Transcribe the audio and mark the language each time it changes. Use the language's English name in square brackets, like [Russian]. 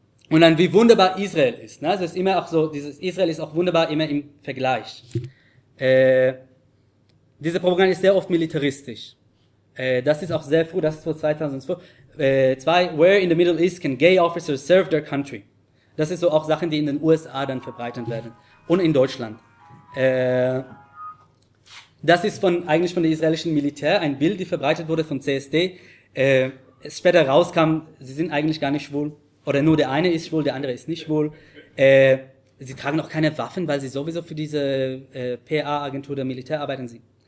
[German] Und dann, wie wunderbar Israel ist. Ne? Also es ist immer auch so, dieses Israel ist auch wunderbar immer im Vergleich. Diese Propaganda ist sehr oft militaristisch. Das ist auch sehr früh, das ist vor 2002. [English] Where in the Middle East can gay officers serve their country? [German] Das ist so auch Sachen, die in den USA dann verbreitet werden. Und in Deutschland. Das ist eigentlich von der israelischen Militär ein Bild, die verbreitet wurde von CSD. Es später rauskam, sie sind eigentlich gar nicht schwul. Oder nur der eine ist schwul, der andere ist nicht schwul. Sie tragen auch keine Waffen, weil sie sowieso für diese PA-Agentur der Militär arbeiten.